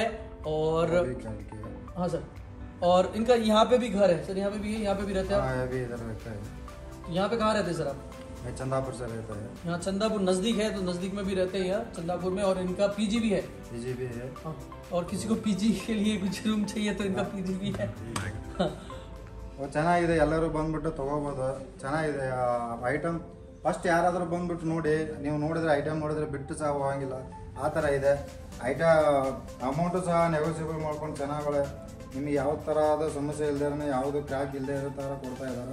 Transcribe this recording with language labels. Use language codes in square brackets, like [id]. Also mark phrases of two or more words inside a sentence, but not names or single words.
[hi] और हाँ सर, और इनका यहाँ पे भी घर है सर, यहाँ पे भी है, यहाँ पे भी रहते हैं। यहाँ पे कहाँ रहते हैं सर आप? मैं चंदापुर से रहता है। यहाँ चंदापुर नज़दीक है, तो नज़दीक में भी रहते हैं यहाँ चंदापुर में। और इनका पीजी भी है। पीजी भी है। हाँ, और किसी को पीजी के लिए कुछ रूम चाहिए तो इनका पीजी भी है। [kn] ಚೆನ್ನಾಗಿದೆ, ಎಲ್ಲರೂ ಬಂದ್ಬಿಟ್ಟು ತೊಗೋಬೋದು, ಚೆನ್ನಾಗಿದೆ ಐಟಮ್. ಫಸ್ಟ್ ಯಾರಾದರೂ ಬಂದ್ಬಿಟ್ಟು ನೋಡಿ, ನೀವು ನೋಡಿದ್ರೆ ಐಟಮ್ ನೋಡಿದ್ರೆ ಬಿಟ್ಟು ಸಹ ಹೋಗಂಗಿಲ್ಲ, ಆ ಥರ ಇದೆ ಅಮೌಂಟು ಸಹ ನೆಗೋಸಿಯಬಲ್ ಮಾಡ್ಕೊಂಡು ಚೆನ್ನಾಗಳೆ. ನಿಮಗೆ ಯಾವ ಥರದ ಸಮಸ್ಯೆ ಇಲ್ಲದೇ, ಯಾವುದು ಕ್ರ್ಯಾಕ್ ಇಲ್ಲದೆ ಇರೋ ಥರ ಕೊಡ್ತಾ ಇದ್ದಾರೆ.